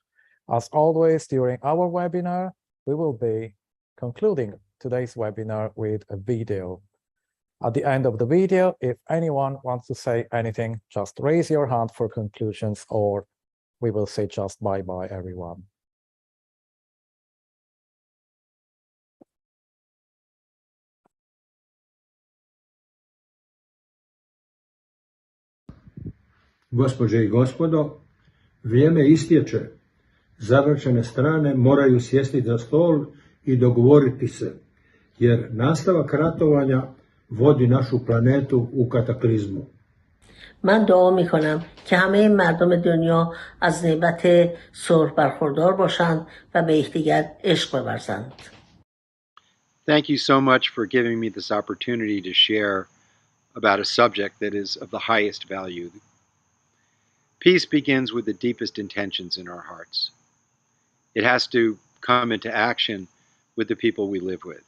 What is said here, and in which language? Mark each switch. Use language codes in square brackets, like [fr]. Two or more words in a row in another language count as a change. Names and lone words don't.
[en] As always, during our webinar, we will be concluding today's webinar with a video. At the end of the video, if anyone wants to say anything, just raise your hand for conclusions, or we will say just bye-bye, everyone. [hr] Gospođe i gospodo, vrijeme istječe. Zaračene strane moraju sjesti za stol i dogovoriti se, jer nastavak ratovanja vodi našu planetu u kataklizmu. [fa] من دعا میکنم که همه مردم دنیا از نعمت صلح برخوردار باشند و به یکدیگر عشق بورزند. [en] Thank you so much for giving me this opportunity to share about a subject that is of the highest value. Peace begins with the deepest intentions in our hearts. It has to come into action with the people we live with.